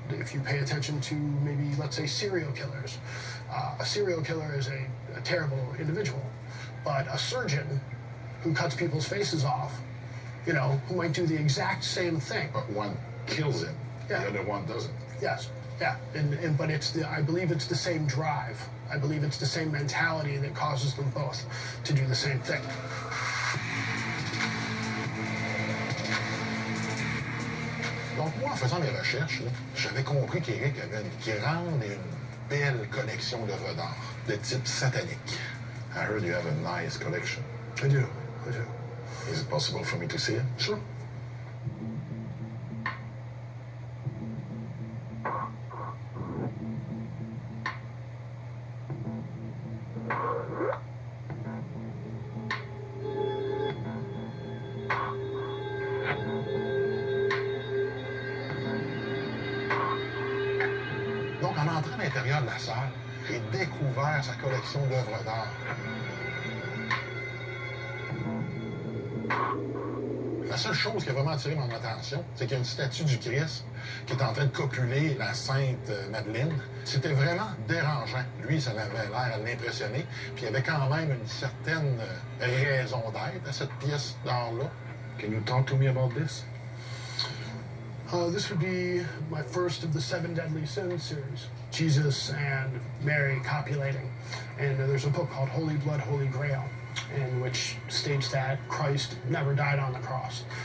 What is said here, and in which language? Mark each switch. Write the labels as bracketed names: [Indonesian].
[English] If you pay attention to maybe, let's say, serial killers. A serial killer is a terrible individual, but a surgeon who cuts people's faces off, you know, who might do the exact same thing. But one kills him, the other one doesn't. Yes, yeah, but I believe it's the same drive. I believe it's the same mentality that causes them both to do the same thing. [French] Donc moi, en faisant mes recherches, j'avais compris qu'Éric avait une grande et une belle collection d'œuvres d'art de type satanique. [English] I heard you have a nice collection. I do. Is it possible for me to see it? Sure. [French] Donc, en entrant à l'intérieur de la salle, j'ai découvert sa collection d'œuvres d'art. La seule chose qui a vraiment attiré mon attention, c'est qu'il y a une statue du Christ qui est en train de copuler la Sainte Madeleine. C'était vraiment dérangeant. Lui, ça avait l'air à l'impressionner. Puis il y avait quand même une certaine raison d'être à cette pièce d'art-là. [English] Can you talk to me about this? This would be my first of the 7 Deadly Sins series. Jesus and Mary copulating. And there's a book called Holy Blood, Holy Grail, in which states that Christ never died on the cross.